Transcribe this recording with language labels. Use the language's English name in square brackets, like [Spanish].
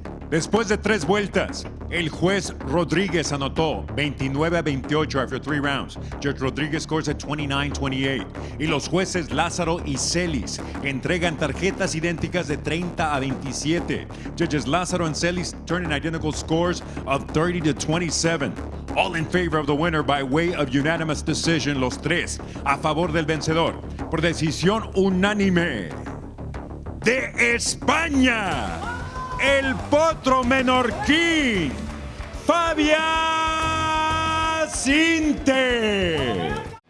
[Spanish] Después de 3 vueltas, el juez Rodríguez anotó 29-28 [English] after 3 rounds. Judge Rodríguez scores at 29-28. [Spanish] Y los jueces Lázaro y Celis entregan tarjetas idénticas de 30-27. [English] Judges Lázaro and Celis turn in identical scores of 30-27. All in favor of the winner by way of unanimous decision, [Spanish] los tres a favor del vencedor por decisión unánime de España. El potro menorquín, Fabia Sintes.